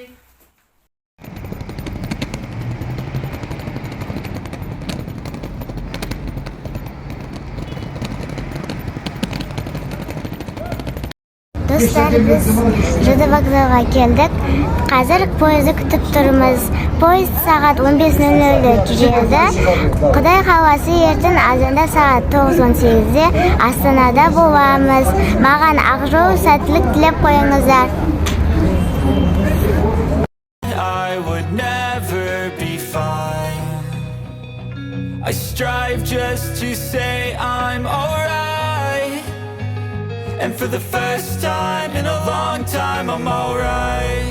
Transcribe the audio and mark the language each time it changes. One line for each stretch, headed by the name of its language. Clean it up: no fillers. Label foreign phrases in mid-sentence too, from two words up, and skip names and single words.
Kazakh: Достар, біз Жыды вокзалға келдік. Қазір поезды күтіп тұрмыз. Поезд сағат 15:00-де жүреді. Құдай қаласа ертең азанда сағат 9:18-де Астанада боламыз. Маған ақ жол сәттілік тілеп қойыңыздар.
English: I would never be fine. I strive just to say I'm alright. And for the first time in a long time, I'm alright.